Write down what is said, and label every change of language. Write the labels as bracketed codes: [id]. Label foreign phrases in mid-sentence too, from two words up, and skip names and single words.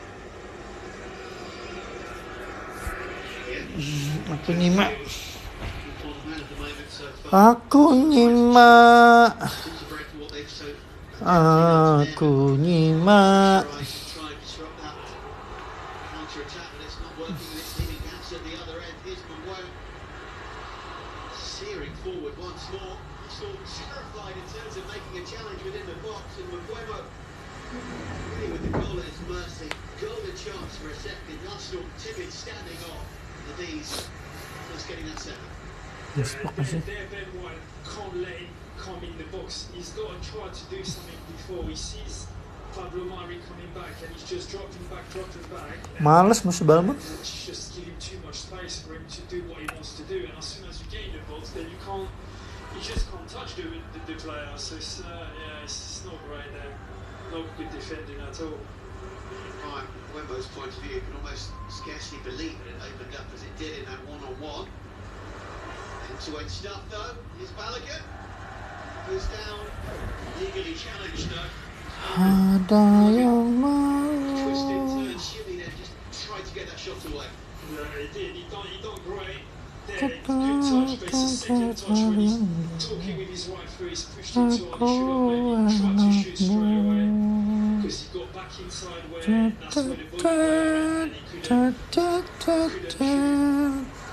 [jv] Aku nyimak. [en] Well, the man of the moment so far. [jv] Aku nyimak, [en] Into Brentford, what they've so [jv] aku nyimak. [en] try and disrupt that counter attack, but it's not working, and it's leaving gaps at the other end. Here's Mond searing forward once more. Arsenal terrified in terms of making a challenge within the box, and Mbuemo really with the goal at his mercy. Golden chance for a second. Arsenal timid standing off. The D's just getting that second. [id] Yes, makasih. [en] There, Ben White can't let him come in the box. He's got to try to do something before he sees Pablo Mari coming back, and he's just dropping back. [su] Males musuh bal mah. [en] It's just giving too much space for him to do what he wants to do, and as soon as you get in the box, then you just can't touch the player. So it's not right there. Not good defending at all. Right, Wembo's point of view, you can almost scarcely believe it opened up as it did in that one-on-one. End-to-end stuff though, here's Balogun. Goes down, legally challenged though. [id] Ada yang [en] Twisted [id] mau. [en] turn, shimmy there, just tried to get that shot away. Yeah, he did. He done great. There, it's good touch, but it's a second touch when he's talking with his right foot. He's pushed it too hard. He should have maybe tried to shoot straight away, because he got back inside where that's where the ball went, and he couldn't shoot.